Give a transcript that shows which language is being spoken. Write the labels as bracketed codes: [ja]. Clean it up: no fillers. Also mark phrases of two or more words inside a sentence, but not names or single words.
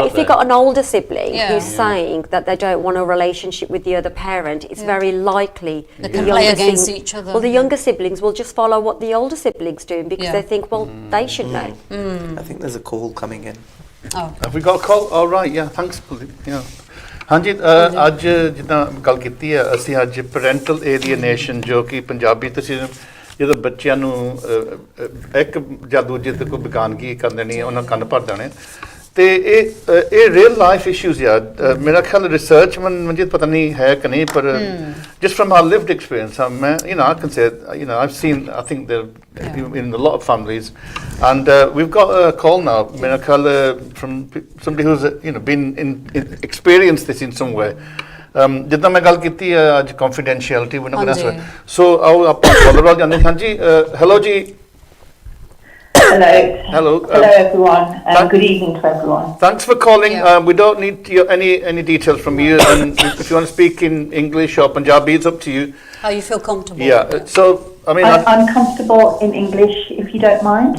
[en] If you've got an older sibling who's saying that they don't want a relationship with the other parent, it's very likely they can play against each other. Well, the younger siblings will just follow what the older siblings do because they think, well, they should know. I think there's a call coming in. Have we got a call? All right, yeah, thanks. [pa] ਹਾਂਜੀ ਅੱਜ ਜਿੱਦਾਂ ਗੱਲ ਕੀਤੀ ਹੈ ਅਸੀਂ ਅੱਜ [en] parental alienation [pa] ਜੋ ਕਿ ਪੰਜਾਬੀ ਤੁਸੀਂ ਜਦੋਂ ਬੱਚਿਆਂ ਨੂੰ ਇੱਕ ਜਾਂ ਦੂਜੇ ਤੇ ਕੋਈ ਬੇਗਾਨਗੀ ਕਰ ਦੇਣੀ ਹੈ ਉਹਨਾਂ ਕੰਨ ਭਰ ਦੇਣੇ ਤੇ ਇਹ [en] real life issues [pa] ਆ ਮੇਰਾ ਖਿਆਲ ਰਿਸਰਚ ਮਨਜੀਤ ਪਤਾ ਨਹੀਂ ਹੈ ਕਿ ਨਹੀਂ ਪਰ [en] just from our lived experience [pa] ਮੈਂ [en] I can say I've seen I think there in a lot of families and we've got a call now [pa] ਮੇਰਾ ਖਿਆਲ [en] from somebody who's been experienced this in some way [pa] ਜਿੱਦਾਂ ਮੈਂ ਗੱਲ ਕੀਤੀ ਅੱਜ [en] confidentiality we're not going to answer so [pa] ਆਓ ਆਪਾਂ ਕਾਲਰ ਵੱਲ ਜਾਂਦੇ ਹਾਂ ਜੀ ਹੈਲੋ ਜੀ [en] Hello everyone. Good evening to everyone. Thanks for calling. We don't need any details from you. And if you want to speak in English or Punjabi, it's up to you. How you feel comfortable. Yeah. So I mean, I'm comfortable in English if you don't mind.